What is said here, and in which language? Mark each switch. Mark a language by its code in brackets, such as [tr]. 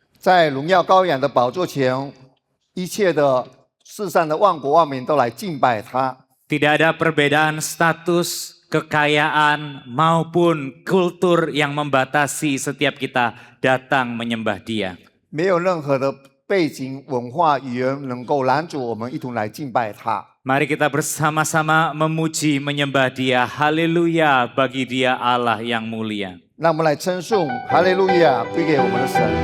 [zh] 在荣耀羔羊的宝座前，一切的世上的万国万民都来敬拜他。 [id] Tidak ada perbedaan status, kekayaan, maupun kultur yang membatasi setiap kita datang menyembah Dia. [zh] 没有任何的背景、文化、语言能够拦阻我们一同来敬拜他。 [id] Mari kita bersama-sama memuji, menyembah Dia. Haleluya bagi Dia Allah yang mulia. [zh] 让我们来称颂哈利路亚归给我们的神。